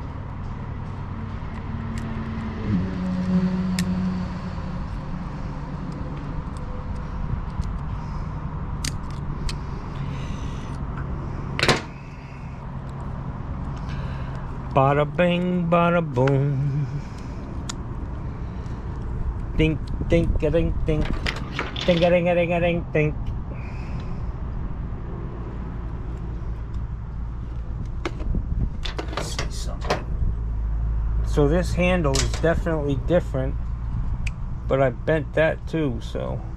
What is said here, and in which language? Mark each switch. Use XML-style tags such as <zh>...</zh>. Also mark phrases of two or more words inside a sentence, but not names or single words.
<en>Bada bing, bada boom. Dink, dink, a dink, dink. Ding a ding a ding a ding ding. Let's see something. So this handle is definitely different, but I bent that too, so.</en>